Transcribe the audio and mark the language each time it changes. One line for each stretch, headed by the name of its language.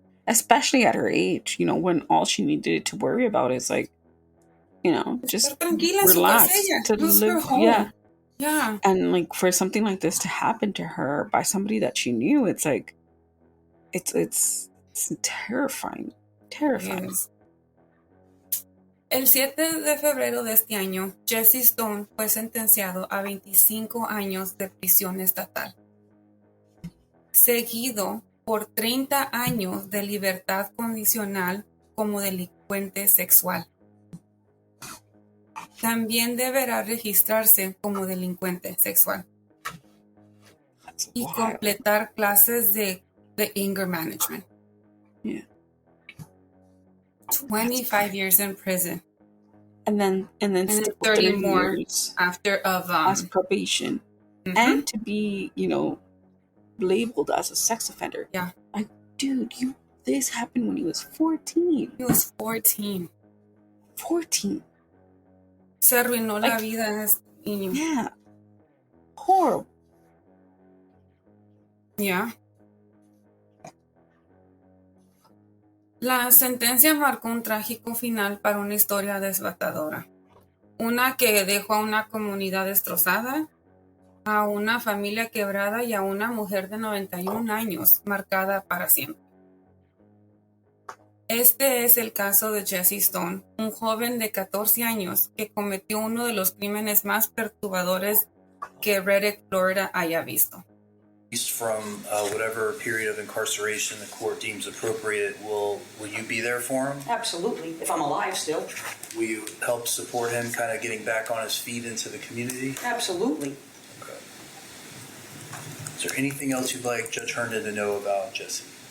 English: Especially at her age, when all she needed to worry about is like, just relax, to live. Yeah. And like for something like this to happen to her by somebody that she knew, it's like it's terrifying. Terrifying. Yes.
Spanish: El 7 de febrero de este año, Jesse Stone fue sentenciado a 25 años de prisión estatal, seguido por 30 años de libertad condicional como delincuente sexual. También deberá registrarse como delincuente sexual y completar clases de anger management.
English: Yeah. 25 years in prison. And then 30 more years after of as probation. mhm. And to be, labeled as a sex offender. Yeah. Like, dude, this happened when he was 14. He was 14. 14.
Spanish: Se arruinó la vida de este niño.
English: Yeah. Horrible. Yeah.
Spanish: La sentencia marcó un trágico final para una historia devastadora. Una que dejó a una comunidad destrozada, a una familia quebrada y a una mujer de 91 años marcada para siempre. Este es el caso de Jesse Stone, un joven de 14 años que cometió uno de los crímenes más perturbadores que Reddick, Florida haya visto.
English: From whatever period of incarceration the court deems appropriate, will you be there for him? Absolutely, if I'm alive still. Will you help support him kind of getting back on his feet into the community? Absolutely. Okay. Is there anything else you'd like Judge Herndon to know about Jesse?